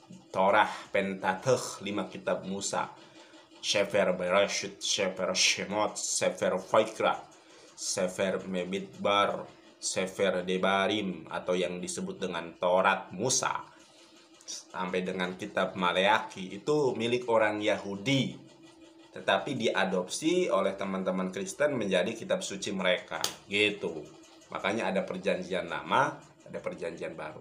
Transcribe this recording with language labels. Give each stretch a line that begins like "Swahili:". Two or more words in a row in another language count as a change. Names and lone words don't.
Indonesian: Torah, Pentateuch, 5 kitab Musa, Sefer Bereshit, Sefer Shemot, Sefer Vaikra, Sefer Bamidbar, Sefer Debarim atau yang disebut dengan Taurat Musa, sampai dengan kitab Maleaki itu milik orang Yahudi, tetapi diadopsi oleh teman-teman Kristen menjadi kitab suci mereka, gitu. Makanya ada perjanjian lama, ada perjanjian baru.